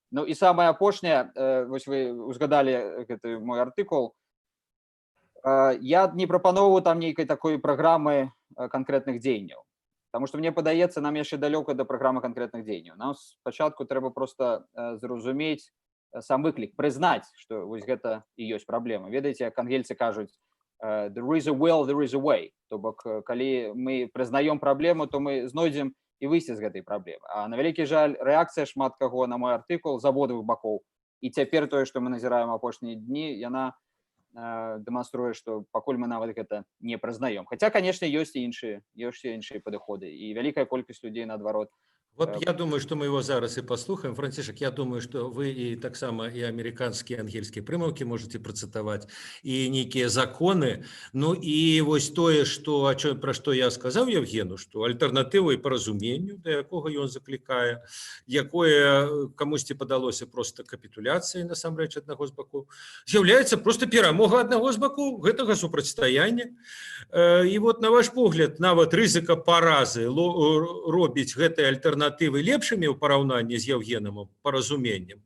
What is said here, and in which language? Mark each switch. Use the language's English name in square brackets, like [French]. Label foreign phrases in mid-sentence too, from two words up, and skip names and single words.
[Belarusian] Ну і самае апошняе, вось вы узгадалі гэты мой артыкул, я не прапаноўваю там нейкай такой праграмы канкрэтных дзеянняў, таму што мне падаецца, нам яшчэ далёка да праграмы канкрэтных дзеянняў. Нам спачатку трэба проста зразумець сам выклік, прызнаць, што вось гэта і ёсць праблема. Ведаеце, як ангельцы кажуць, [English] there is a will, there is a way. [Belarusian] То бок, калі мы прызнаём праблему, то мы знойдзем і выйсце з гэтай праблемы. А на вялікі жаль, рэакцыя шмат каго на мой артыкул з абодвух бакоў. І цяпер тое, што мы назіраем апошнія дні, яна дэманструе, што пакуль мы нават гэта не прызнаём. Хаця, канешне, ёсць і іншыя падыходы, і вялікая колькасць людзей, наадварот. [Russian] Вот я думаю, что мы его [Belarusian] зараз и послухаем. [Russian] Францішак, я думаю, что вы и [Belarusian] так само [Russian] и американские, ангельские прымаўкі можете працытаваць, и нейкія законы. [Belarusian] Ну и вось тое, про што я сказаў Яўгену, что альтэрнатывай паразуменню, да якога ён заклікае, якое камусьці падалося просто капітуляцыяй насамрэч аднаго з бакоў, з'яўляецца просто перамога аднаго з бакоў гэтага супрацьстаяння. І вот на ваш погляд, нават рызыка паразы робіць гэтай альтэрнатывай лепшымі ў параўнанні з Яўгенам паразуменнем?